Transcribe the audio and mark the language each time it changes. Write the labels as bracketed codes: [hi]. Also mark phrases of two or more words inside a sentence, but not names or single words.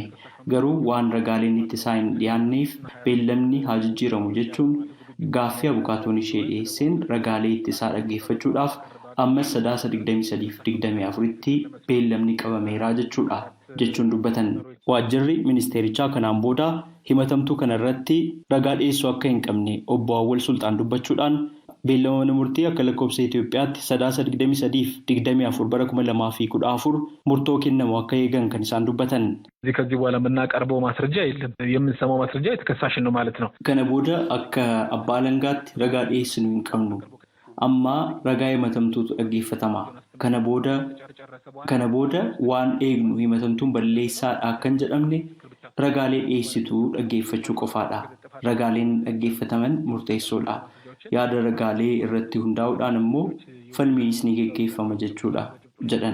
[om] Garuu waan ragaaleen ittisaa hin dhiyaanneef beellamni haa jijjiiramu jechuun gaaffii abukaatoon ishee dhiyeesseen ragaalee ittisaa dhaggeeffachuudhaaf ammas 23-24tti beellamni qabameeraa jechuun dubbatan. Waajjirri ministeerichaa kanaan booda himatamtuu kanarratti ragaa dhiyeessuu akka hin qabne obbo Awwal Sultaan dubbachuudhaan beellama mana murtii akka lakkoofsa Itoophiyaatti 23-24 bara 2014 murtoo kennamu akka eegan kan isaan dubbatan. [am] ከዚህ በኋላ የምናቀርበው ማስረጃ የለም የምንሰማው ማስረጃ የተከሳሽን ነው ማለት ነው. [om] Kana booda akka abbaa alangaatti ragaa dhiyeessinu hin qabnu. Amma ragaa himatamtuutu dhaggeeffatama. Kana booda waan eegnu himatamtuun balleessaadha akka hin jedhamne ragaalee dhiyeessituu dhaggeeffachuu qofaadha. Ragaaleen dhaggeeffataman murteessoodha. Yaada ragaalee irratti hundaa'uudhaan immoo falmiinis ni geggeeffama jechuudha jedhan.